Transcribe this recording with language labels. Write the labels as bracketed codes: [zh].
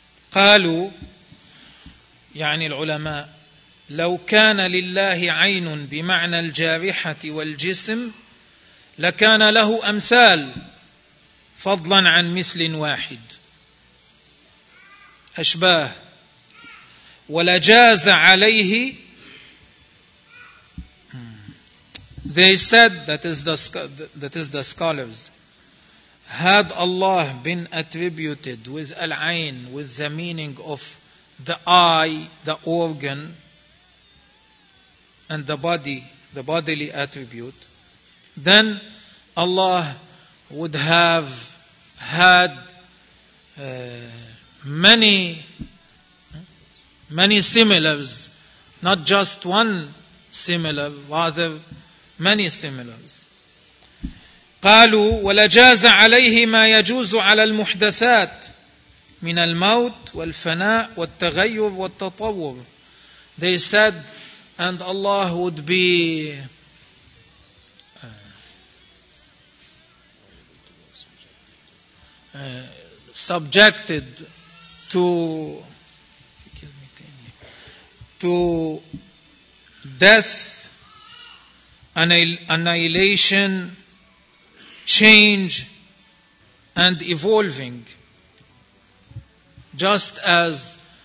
[ar] قالوا يعني العلماء لو كان لله عين بمعنى الجارحة والجسم لكان له أمثال فضلا عن مثل واحد أشباه ولجاز عليه. [en] They said, that is the scholars, had Allah been attributed with al-ayn, with the meaning of the eye, the organ, and the body, the bodily attribute, then Allah would have had many similars, not just one similar, rather many similars. [ar] قالوا ولجاز عليه ما يجوز على المحدثات من الموت والفناء والتغير والتطور. [en] They said, and Allah would be subjected to death, annihilation, change and evolving, just as